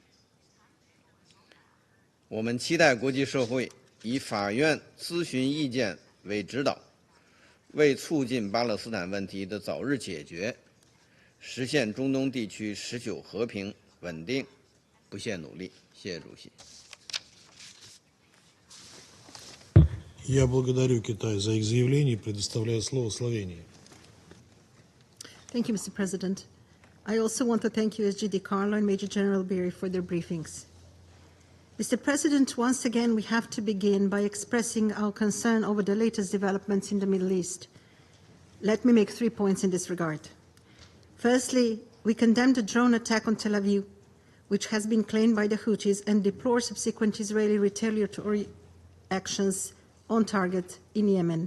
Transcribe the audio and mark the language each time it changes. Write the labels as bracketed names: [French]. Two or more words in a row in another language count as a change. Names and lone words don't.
[Chinese] 我们期待国际社会以法院咨询意见为指导，为促进巴勒斯坦问题的早日解决，实现中东地区持久和平稳定不懈努力。谢谢主席。 [Russian] Я благодарю Китай за их заявление и предоставляю слово Словении. [English] Thank you, Mr. President. I also want to thank USG DiCarlo and Major General Berry for their briefings. Mr. President, once again, we have to begin by expressing our concern over the latest developments in the Middle East. Let me make 3 points in this regard. Firstly, we condemn the drone attack on Tel Aviv, which has been claimed by the Houthis, and deplore subsequent Israeli retaliatory actions on target in Yemen.